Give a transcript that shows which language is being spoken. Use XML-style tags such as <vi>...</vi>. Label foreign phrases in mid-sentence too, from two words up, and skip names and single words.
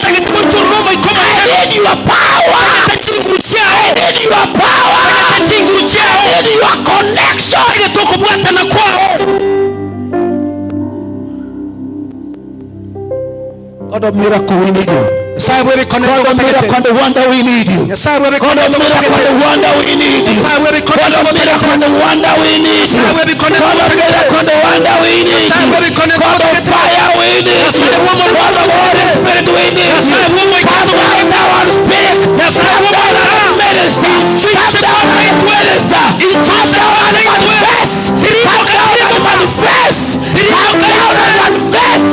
<en>I need your power. I need your power. I need your connection. God of miracle, we need you.</en> <guz>Nyasaye bwe bikono</guz> <en>God of miracle and the wonder, we need you.</en> <guz>Nyasaye bwe</guz> <en>God</en> <guz>bikono</guz> <en>of miracle and the wonder, we need you.</en> <guz>Nyasaye bwe bikono</guz> <en>God of miracle and the wonder, we need you.</en> <guz>Nyasaye bwe bikono</guz> <en>God of miracle and the wonder, we need you.</en> <guz>Nyasaye bwe bikono</guz> <en>God of fire, we need you. God of Holy Spirit, we need you. Come down now and speak. Come down and minister. Come down and minister. Come down and manifest. Come down and manifest. Come down and manifest.</en>